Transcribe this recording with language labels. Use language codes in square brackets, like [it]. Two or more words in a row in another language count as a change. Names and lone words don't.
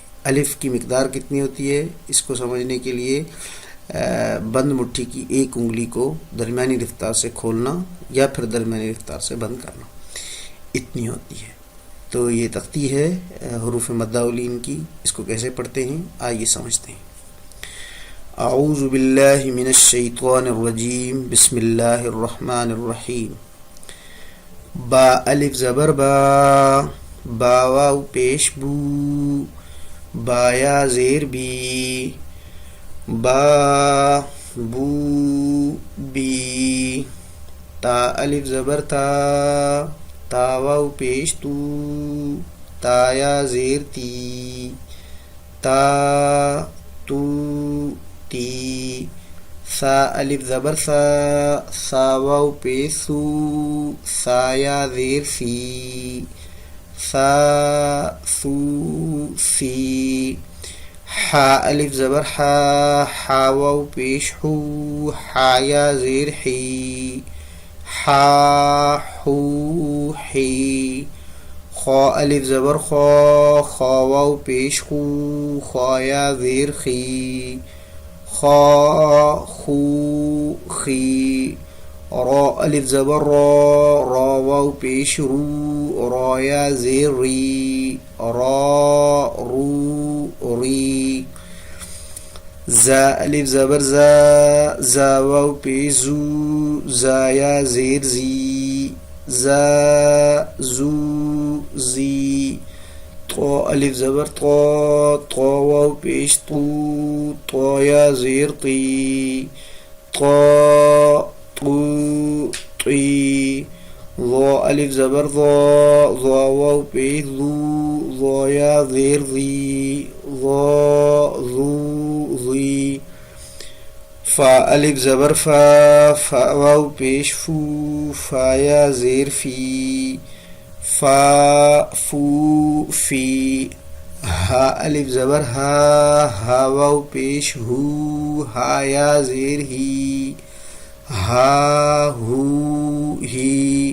[ur] الف کی مقدار کتنی ہوتی ہے اس کو سمجھنے کے لیے بند مٹھی کی ایک انگلی کو درمیانی رفتار سے کھولنا یا پھر درمیانی رفتار سے بند کرنا، اتنی ہوتی ہے۔ تو یہ تختی ہے حروف مدہ و لین کی، اس کو کیسے پڑھتے ہیں آئیے سمجھتے ہیں۔ [ar] اعوذ باللہ من الشیطان الرجیم، بسم اللہ الرحمن الرحیم۔ [ur] با الف زبر با، با واو پیش بو، بایا زیر بی، با بو بی۔ تا الف زبر تا، تا واو پیش تو، تایا زیر تی، تا تو تی۔ سا الف زبر سا، سا واو پیش سو، سایا زیر سی، سا سو سی۔ حا الف زبر حا، حا واو پیش حو، حایا زیر حی، حا حو حی۔ خا الف زبر خا، خا واو پیش خو، خایا زیر خی، خا خو خی۔ را الف زبر را، را واو پیش رو، رایا زیر ری، را رو ری۔ زا الف زبر زا، زا واو پیش زو، زایا زیر زی، زا زو زی۔ طا الف زبر طا، طا واو پیش طو، طایا زیر طی، طا طو طی۔ ظا الف زبر ظا، ظا واو پیش ظو، ظایا زیر ظی، ظا ظو ظی۔ فا الف زبر فا، فا واو پیش فو، فایا زیر فی، فا فو فی۔ ہا الف زبر ہا، ہا واو پیش ہو، ہایا زیر ہی، ہا ہو ہی۔